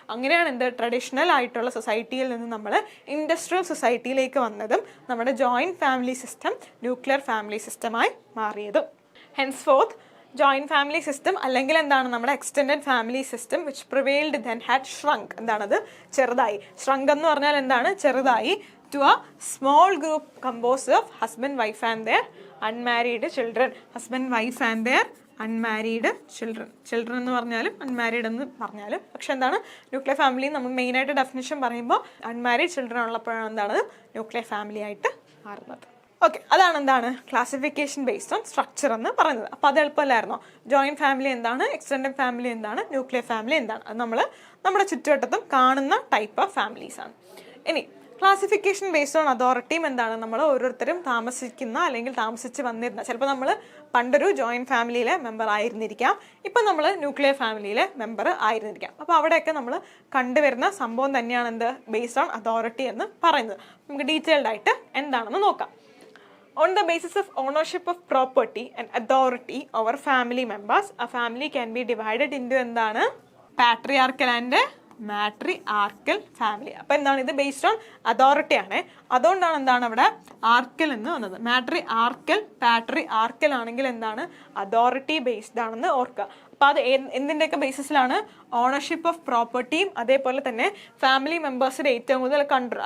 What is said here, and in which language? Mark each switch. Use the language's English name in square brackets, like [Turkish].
[Malayalam] അങ്ങനെയാണ് എന്ത് ട്രഡീഷണൽ ആയിട്ടുള്ള സൊസൈറ്റിയിൽ നിന്ന് നമ്മൾ ഇൻഡസ്ട്രിയൽ സൊസൈറ്റിയിലേക്ക് വന്നതും നമ്മുടെ joint family system nuclear family സിസ്റ്റമായി മാറിയതും. [English] Henceforth, joint family system [Malayalam] അല്ലെങ്കിൽ എന്താണ് നമ്മുടെ [English] Extended family system which prevailed then had shrunk. [Malayalam] എന്താണത് ചെറുതായി. shrunk എന്ന് പറഞ്ഞാൽ എന്താണ് ചെറുതായി. [English] to a small group composed of husband, wife and their unmarried children. Husband, wife and their unmarried children. [Malayalam] Children എന്ന് പറഞ്ഞാലും അൺമാരീഡ് എന്ന് പറഞ്ഞാലും പക്ഷെ എന്താണ് ന്യൂക്ലിയർ ഫാമിലി നമ്മൾ മെയിനായിട്ട് ഡെഫിനിഷൻ പറയുമ്പോൾ അൺമാരീഡ് ചിൽഡ്രൻ ഉള്ളപ്പോഴാണ് എന്താണ് ന്യൂക്ലിയർ ഫാമിലി ആയിട്ട് മാറുന്നത്. ഓക്കെ, അതാണ് എന്താണ് ക്ലാസിഫിക്കേഷൻ ബേസ്ഡ് ഓൺ സ്ട്രക്ചർ എന്ന് പറയുന്നത്. അപ്പോൾ അത് എളുപ്പമല്ലായിരുന്നോ? ജോയിൻറ്റ് ഫാമിലി എന്താണ്, എക്സ്റ്റെൻഡഡ് ഫാമിലി എന്താണ്, ന്യൂക്ലിയർ ഫാമിലി എന്താണ്, അത് നമ്മൾ നമ്മുടെ ചുറ്റുവട്ടത്തും കാണുന്ന ടൈപ്പ് ഓഫ് ഫാമിലീസാണ്. ഇനി ക്ലാസിഫിക്കേഷൻ ബേസ്ഡ് ഓൺ അതോറിറ്റിയും എന്താണ് നമ്മൾ ഓരോരുത്തരും താമസിക്കുന്ന അല്ലെങ്കിൽ താമസിച്ച് വന്നിരുന്ന ചിലപ്പോൾ നമ്മൾ പണ്ടൊരു ജോയിൻറ്റ് ഫാമിലിയിലെ മെമ്പർ ആയിരുന്നിരിക്കാം, ഇപ്പം നമ്മൾ ന്യൂക്ലിയർ ഫാമിലിയിലെ മെമ്പർ ആയിരുന്നിരിക്കാം. അപ്പോൾ അവിടെയൊക്കെ നമ്മൾ കണ്ടുവരുന്ന സംഭവം തന്നെയാണ് എന്ത് ബേസ്ഡ് ഓൺ അതോറിറ്റി എന്ന് പറയുന്നത്. നമുക്ക് ഡീറ്റെയിൽഡ് ആയിട്ട് എന്താണെന്ന് നോക്കാം. [English] On the basis of ownership of property and authority over family members, a family can be divided into എന്താണ് patriarchal and matriarchal family. [Malayalam] അപ്പോൾ എന്താണ് ഇത് ബേസ്ഡ് ഓൺ അതോറിറ്റി ആണ്. അതുകൊണ്ടാണ് എന്താണ് അവിടെ ആർക്കൽ എന്ന് വന്നത്. പാട്രിയാർക്കൽ ആണെങ്കിൽ എന്താണ് അതോറിറ്റി ബേസ്ഡ് ആണെന്ന് ഓർക്കുക. അപ്പോൾ അത് എന്തിൻ്റെയൊക്കെ ബേസിസിലാണ്? ഓണർഷിപ്പ് ഓഫ് പ്രോപ്പർട്ടിയും അതേപോലെ തന്നെ ഫാമിലി മെമ്പേഴ്സിൻ്റെ ഏറ്റവും കൂടുതൽ കൺട്രോൾ.